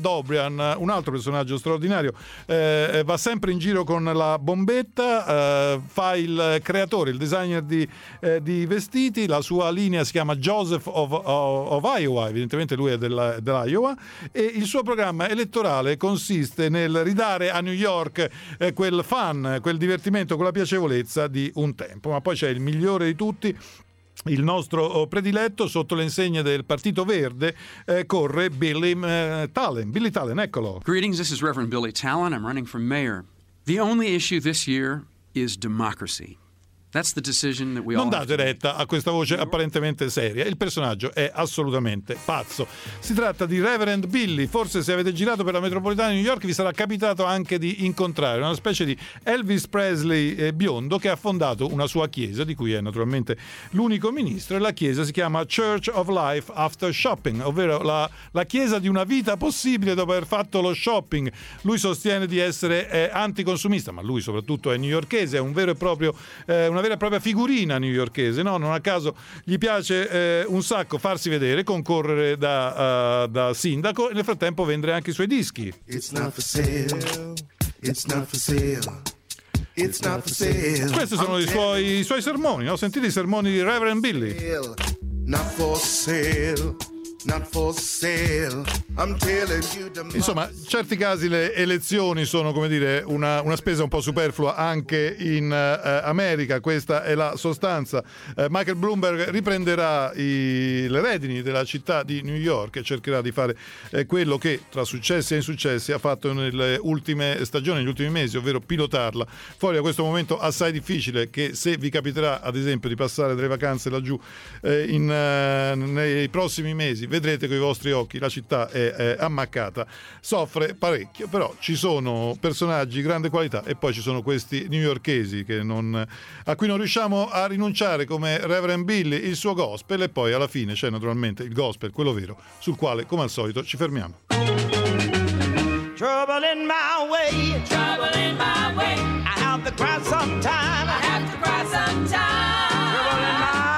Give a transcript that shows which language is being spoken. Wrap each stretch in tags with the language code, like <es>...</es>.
<it>Dobrian, un altro personaggio straordinario, va sempre in giro con la bombetta, fa il creatore, il designer di vestiti, la sua linea si chiama Joseph of Iowa, evidentemente lui è dell'Iowa, e il suo programma elettorale consiste nel ridare a New York quel fun, quel divertimento, quella piacevolezza di un tempo. Ma poi c'è il migliore di tutti, il nostro prediletto, sotto le insegne del Partito Verde, corre Billy Talen. Billy Talen, eccolo.</it> <en>Greetings, this is Reverend Billy Talen. I'm running for mayor. The only issue this year is democracy. That's the decision that we</en> <it>non date retta a questa voce apparentemente seria. Il personaggio è assolutamente pazzo. Si tratta di Reverend Billy. Forse se avete girato per la metropolitana di New York vi sarà capitato anche di incontrare una specie di Elvis Presley biondo che ha fondato una sua chiesa, di cui è naturalmente l'unico ministro. E la chiesa si chiama Church of Life After Shopping, ovvero la chiesa di una vita possibile dopo aver fatto lo shopping. Lui sostiene di essere anticonsumista, ma lui soprattutto è newyorkese, è un vero e proprio... una vera e propria figurina newyorkese, no? Non a caso gli piace un sacco farsi vedere, concorrere da sindaco e nel frattempo vendere anche i suoi dischi.</it> <en>It's not for sale, it's not for sale. It's not for sale.</en> <it>Questi sono i suoi sermoni, no? Sentite i sermoni di Reverend Billy.</it> <en>Not for sale. Not for sale. I'm telling you democracy.</en> <it>Insomma, in certi casi le elezioni sono, come dire, una spesa un po' superflua anche in America. Questa è la sostanza. Michael Bloomberg riprenderà le redini della città di New York e cercherà di fare quello che tra successi e insuccessi ha fatto nelle ultime stagioni, negli ultimi mesi, ovvero pilotarla fuori da questo momento assai difficile, che se vi capiterà ad esempio di passare delle vacanze laggiù nei prossimi mesi vedrete con i vostri occhi, la città è ammaccata, soffre parecchio, però ci sono personaggi di grande qualità e poi ci sono questi newyorkesi a cui non riusciamo a rinunciare, come Reverend Billy, il suo gospel, e poi alla fine c'è naturalmente il gospel, quello vero, sul quale come al solito ci fermiamo.</it> <en>Trouble in my way, trouble in my way. I have to cry sometime, I have to cry sometime.</en>